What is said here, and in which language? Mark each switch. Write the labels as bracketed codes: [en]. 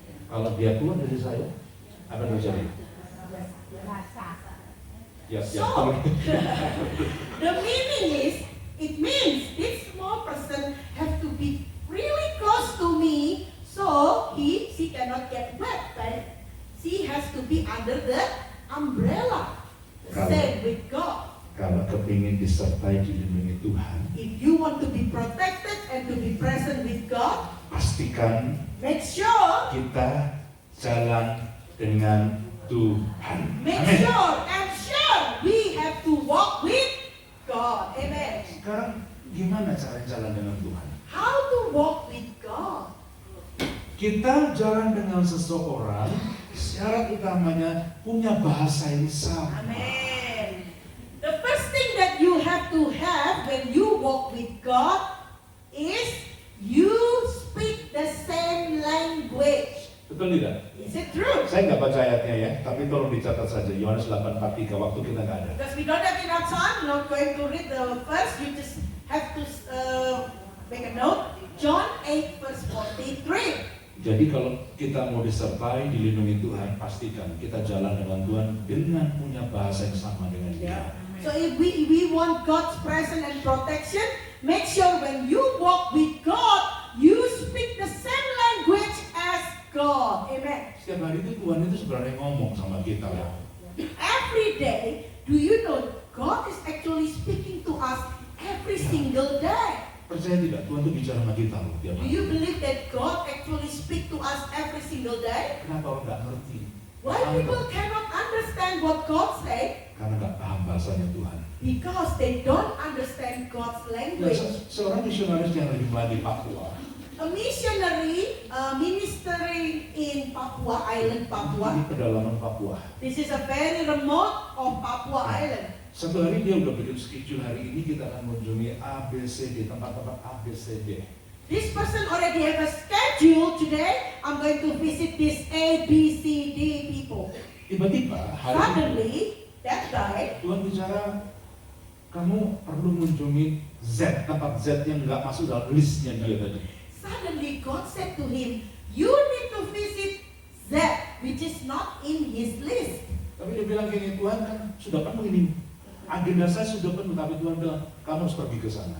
[id] Kalau dia keluar dari saya, apa yang terjadi? Rasa. Ya, [en] So, the meaning is, it means this small person have to be really close to me, so she cannot get wet, right? She has to be under the umbrella. The same with God. [id] Kalau kepingin disertai dilindungi Tuhan, [en] If you want to be protected and to be present with God, [id] pastikan [en] make sure, [id] kita jalan dengan Tuhan. [en] make [id] Amin. [en] sure, and sure, we have to walk with God. Amen. [id] Sekarang gimana cara jalan dengan Tuhan? [en] How to walk with God? [id] Kita jalan dengan seseorang, syarat utamanya punya bahasa yang sama. [en] Amen. The first thing that you have to have when you walk with God is you speak the same language. [id] Betul tidak? [en] Is it true? [id] Saya nggak baca ayatnya ya, tapi tolong dicatat saja. Yohanes 8:43, waktu kita nggak ada. [en] Because we don't have enough time, not going to read the verse, you just have to make a note. John 8 verse 43. [id] Jadi kalau kita mau disertai, dilindungi Tuhan, pastikan kita jalan dengan Tuhan dengan punya bahasa yang sama dengan Dia. [en] So if we want God's presence and protection, make sure when you walk with God, you speak the same language as God. Amen. [id] Setiap hari itu Tuhan itu sebenarnya ngomong sama kita ya. [en] Every day, do you know God is actually speaking to us every single day? [id] Percaya tidak? Tuhan itu bicara sama kita loh tiap [en] Do [id] hari. [en] you believe that God actually speak to us every single day? [id] Kenapa orang nggak ngerti? [en] Why people cannot understand what God say? [id] Karena nggak paham bahasanya Tuhan. [en] Because they don't understand God's [id] Nah, [en] language. [id] seorang misionaris yang lagi di Papua, [en] A missionary ministering in Papua Island, [id] di Papua. pedalaman Papua. [en] This is a very remote of Papua Island. [id] Satu hari dia udah bikin schedule, hari ini kita akan mengunjungi ABCD, tempat-tempat ABCD. [en] This person already have a schedule today. I'm going to visit this A, B, C, D people. [id] Tiba-tiba hari ini [en] Suddenly, that guy, [id] Tuhan bicara, kamu perlu mengunjungi Z, tempat Z yang nggak masuk dalam listnya dia tadi. [en] suddenly God said to him, you need to visit Z, which is not in his list. [id] Tapi dia bilang gini, Tuhan kan sudah penuh ini. Agenda saya sudah penuh, tapi Tuhan bilang, kamu harus pergi ke sana.